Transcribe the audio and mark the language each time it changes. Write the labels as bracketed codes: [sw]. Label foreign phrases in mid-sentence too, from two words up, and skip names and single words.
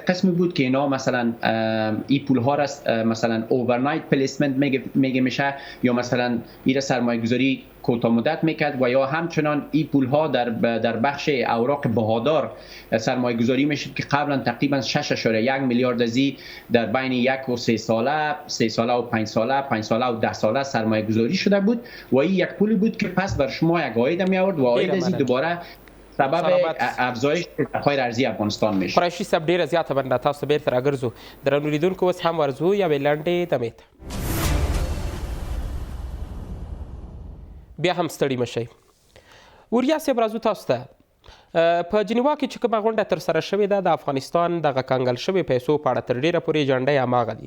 [fa] قسمی بود که اینا مثلا این پول ها را مثلا [en] overnight placement [fa] میگه میشه یا مثلا این سرمایه گذاری کوتاه مدت میکرد و یا همچنان این پول ها در بخش اوراق بهادار سرمایه گذاری میشد که قبلا تقریبا 6.1 میلیارد ازی در بین 1 و 3 ساله، 3 ساله و 5 ساله، 5 ساله و 10 ساله سرمایه گذاری شده بود و این یک پولی بود که پس بر شما یک عاید می آورد و عاید ازی دوباره سبب افزایش ارتقای ارزی افغانستان میشه. [ps] قریشي صاحب ډیره زیاته بنده تاسو بیرته راګرځو. درنو لیدونکو اوس هم ورځو یوې لنډې دمې ته. بیا هم ستړي مشئ. وریا صاحب راځو تاسو ته. په جنیوا کې چې کومه غونډه ترسره شوې ده د افغانستان دغه کنګل شوې پیسو په اړه تر ډیره پورې ایجنډا هماغه دي.